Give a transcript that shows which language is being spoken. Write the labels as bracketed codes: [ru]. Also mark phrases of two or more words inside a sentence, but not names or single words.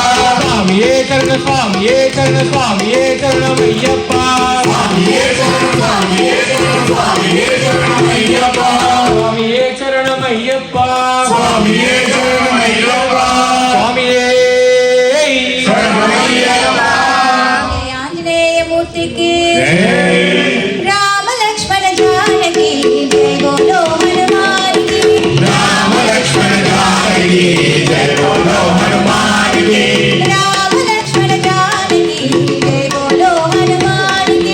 [ta] சுவாமியே சரணம் சுவாமியே சரணம் சுவாமியே சரணம் ஐயப்பா சுவாமியே சரணம் சுவாமியே சரணம் சுவாமியே சரணம் ஐயப்பா சுவாமியே சரணம் ஐயப்பா சுவாமியே சரணம் ஐயப்பா சுவாமியே சரணம் ஐயப்பா [te] ఆంజనేయ మూర్తికి రామ లక్ష్మణ జానకి [hi] जय बोलो [te] హనుమానికి రామ లక్ష్మణ జానకి [hi] जय बोलो [te] హనుమానికి రామ లక్ష్మణ జానకి [hi] जय बोलो [te] హనుమానికి